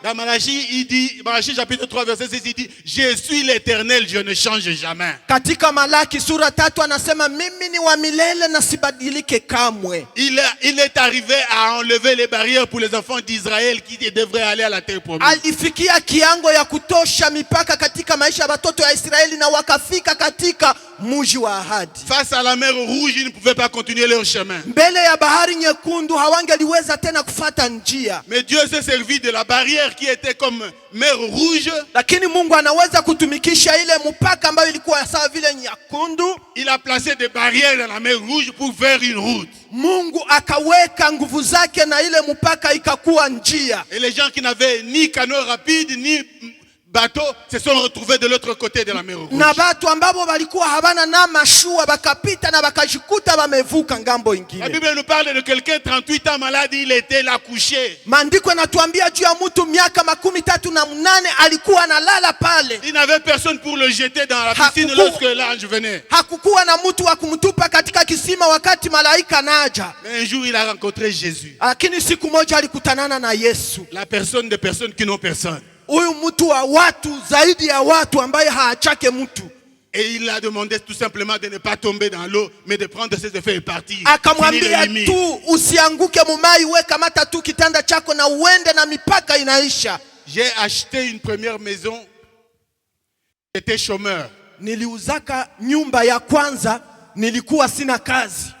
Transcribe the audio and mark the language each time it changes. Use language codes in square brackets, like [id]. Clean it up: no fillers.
[fr] Dans Malachie, il dit, Malachie chapitre 3 verset 6, il dit, je suis l'Éternel, je ne change jamais. [sw] Katika Malaki sura 3 anasema mimi ni wa milele na sibadilike kamwe. [fr] Il est arrivé à enlever les barrières pour les enfants d'Israël qui devraient aller à la terre promise. [sw] Alifikia kiango ya kutosha mipaka katika maisha ya watoto ya Israeli na wakafika katika mji wa ahadi. [fr] Face à la mer rouge, ils ne pouvaient pas continuer leur chemin. [sw] Mbele ya bahari nyekundu hawangeliweza tena kufuata njia. [fr] Mais Dieu s'est servi de la barrière qui était comme mer rouge. [sw] Lakini Mungu anaweza kutumikisha ile mpaka ambayo ilikuwa sawa vile nyekundu. [fr] Il a placé des barrières dans la mer rouge pour faire une route. [sw] Mungu akaweka nguvu zake na ile mpaka ikakuwa njia. [fr] Et les gens qui n'avaient ni canot rapide ni bateau se sont retrouvés de l'autre côté de la mer rouge. [sw] Na watu ambao walikuwa habana na mashua bakapita na bakajikuta wamevuka ngambo ingine. [fr] La Bible nous parle de quelqu'un 38 ans malade, il était là couché. [sw] Maandiko yanatuambia juu ya mtu miaka 38 alikuwa analala pale. [fr] Il n'avait personne pour le jeter dans la piscine lorsque l'ange venait. [sw] Hakukuwa na mtu wa kumtupa katika kisima wakati malaika naja. [fr] Mais un jour il a rencontré Jésus. [sw] Lakini siku moja alikutanana na Yesu. [fr] La personne des personnes qui n'ont personne. [sw] Huyu mtu wa watu zaidi ya watu ambaye haachake mtu. [fr] Et il a demandé tout simplement de ne pas tomber dans l'eau, mais de prendre ses effets et partir. [sw] Akamwambia tu usianguke mumai, weka mata tu kitanda chako na uende na mipaka inaisha. [fr] J'ai acheté une première maison. J'étais chômeur. [sw] Niliuzaka nyumba ya kwanza, nilikuwa sina kazi.